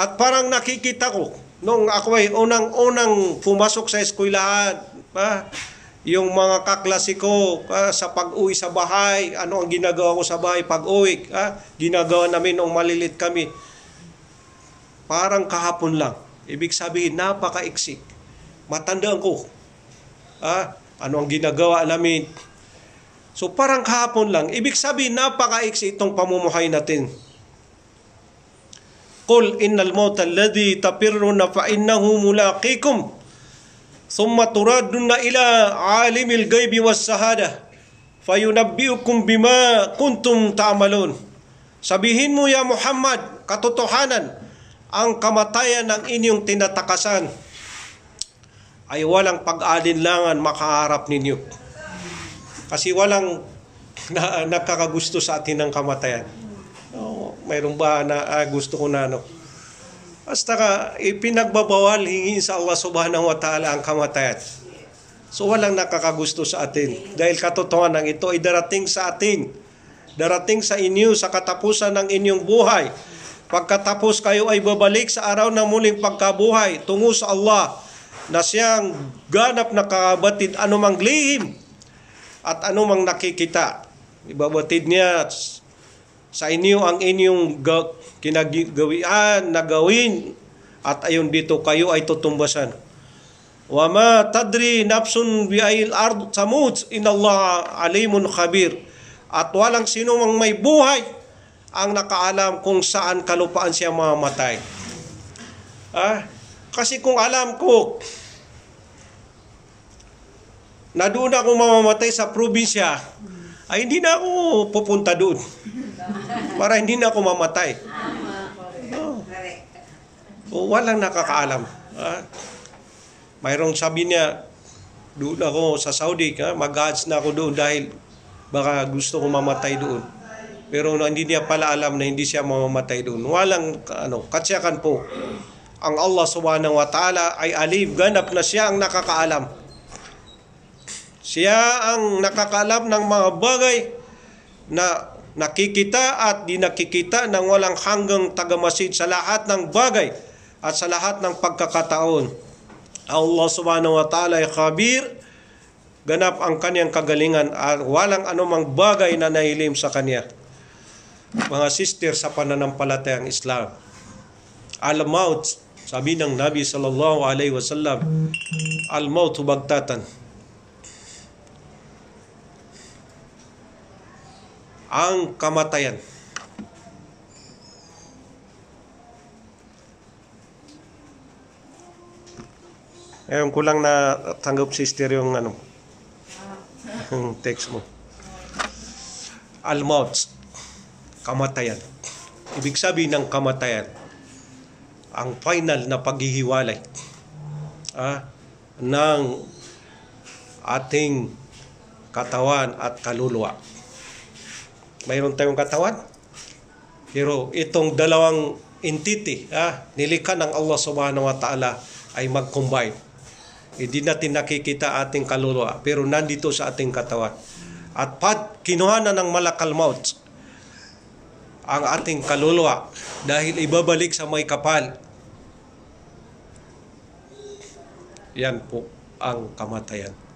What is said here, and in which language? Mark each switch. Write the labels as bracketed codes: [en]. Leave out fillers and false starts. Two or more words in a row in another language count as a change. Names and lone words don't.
[tl] At parang nakikita ko, noong ako ay unang pumasok sa eskwelahan, yung mga kaklase ko sa pag-uwi sa bahay, ano ang ginagawa ko sa bahay pag-uwi, ginagawa namin noong malilit kami. Parang kahapon lang. Ibig sabihin, napaka-iksi. Matandaan ko. Ano ang ginagawa namin. So parang kahapon lang. Ibig sabihin, napaka-iksi itong pamumuhay natin. [ar] قل إن الموت الذي تفرون فإنه ملاقيكم ثم تردون إلى عالم الغيب والشهادة فينبئكم بما كنتم تعملون. [tl] Sabihin mo ya Muhammad, katotohanan, ang kamatayan ng inyong tinatakasan ay walang pag-alinlangan makaharap ninyo. Kasi walang nakakagusto sa atin ng kamatayan. Mayroon ba na gusto ko na Basta ipinagbabawal hingin sa Allah [ar] سبحانه وتعالى [tl] ang kamatayan. So walang nakakagusto sa atin. Dahil katotohanan ito ay darating sa atin. Darating sa inyo sa katapusan ng inyong buhay. Pagkatapos kayo ay babalik sa araw ng muling pagkabuhay tungo sa Allah na siyang ganap na kabatid anumang lihim at anumang nakikita. Ibabatid niya sa inyo ang inyong kinagawian na gawin at ayon dito kayo ay tutumbasan. [ar] وما تدري نفس بأي أرض تموت إن الله عليم خبير. [tl] At walang sino mang may buhay ang nakaalam kung saan kalupaan siya mamamatay. Kasi kung alam ko na doon ako mamamatay sa probinsya, ay hindi na ako pupunta doon. Para hindi na ako mamatay. Walang nakakaalam. Mayroong sabi niya, doon ako sa Saudi, mag-hajj na ako doon dahil baka gusto ko mamatay doon. Pero hindi niya pala alam na hindi siya mamamatay doon. Walang katsiyakan po. Ang Allah [ar] سبحانه وتعالى [tl] ay alim, ganap na siya ang nakakaalam. Siya ang nakakaalam ng mga bagay na nakikita at di nakikita ng walang hanggang tagamasid sa lahat ng bagay at sa lahat ng pagkakataon. Allah [ar] سبحانه وتعالى [tl] ay khabir, ganap ang kanyang kagalingan at walang anumang bagay na nahilim sa kanya. Mga sister sa pananampalatayang Islam, al-maut, sabi ng Nabi [ar] صلى الله عليه وسلم, الموت بغتة. [tl] ang kamatayan. Ngayon ko lang na tanggap, sister, yung yung text mo. Al-maut, kamatayan. Ibig sabihin ng kamatayan, ang final na paghihiwalay ng ating katawan at kaluluwa. Mayroon tayong katawan, pero itong dalawang entity, nilikha ng Allah [ar] سبحانه وتعالى, [tl] ay mag-combine. Hindi natin nakikita ating kaluluwa, pero nandito sa ating katawan. At pag kinuha na ng [ar] ملك الموت [tl] ang ating kaluluwa, dahil ibabalik sa may kapal, yan po ang kamatayan.